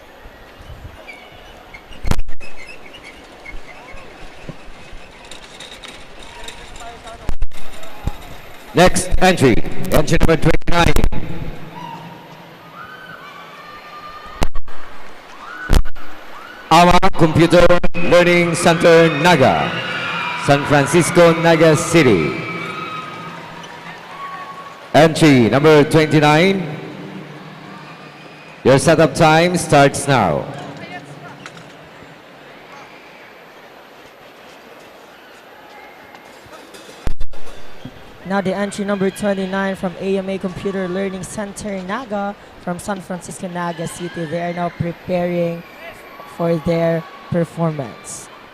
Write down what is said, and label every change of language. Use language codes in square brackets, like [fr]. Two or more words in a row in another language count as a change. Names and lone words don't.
[en] Next entry, entry number 29. Ama Computer Learning Center, Naga, San Francisco, Naga City. Entry number 29. Your setup time starts now. Now the entry number 29 from AMA Computer Learning Center, Naga, from San Francisco, Naga City. They are now preparing for their performance.